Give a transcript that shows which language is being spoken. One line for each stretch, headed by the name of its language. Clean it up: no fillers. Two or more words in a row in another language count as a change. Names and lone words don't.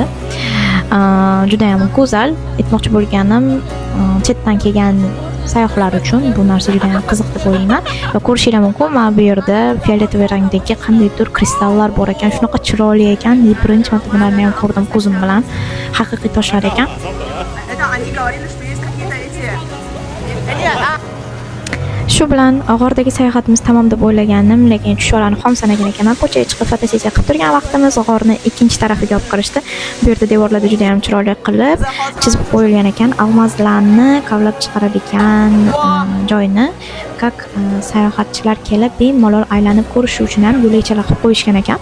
Uzbek: Juda ham go'zal. Aytmoqchi bo'lganim, chetdan kelgan sayyohlar uchun bu narsa juda ham qiziq deb o'ylayman. Va ko'rishinglar mumkin, mana bu yerda fioletovoy rangdagi qandaydir kristallar bor ekan. Shunaqa chiroyli ekan. Birinchi marta bularni ham ko'rdim ko'zim bilan. Haqiqiy toshlar ekan.
Russian: Это они говорили, что есть какие-то эти...
Uzbek: Shu bilan g'ordagi sayohatimiz tamom deb o'ylaganim, lekin tushlarni xom sanagan ekanman. Ko'chaga chiqib fotosessiya qilib turgan vaqtimiz g'orni ikkinchi tarafiga olib kirishdi. Bu yerda devorlarda juda ham chiroyli qilib chizib qo'yilgan ekan. Almazlarni kavlab chiqaradigan joyni, как sayohatchilar kelib bemalol aylanib ko'rishi uchun ham yo'lakchalar qilib qo'yishgan ekan.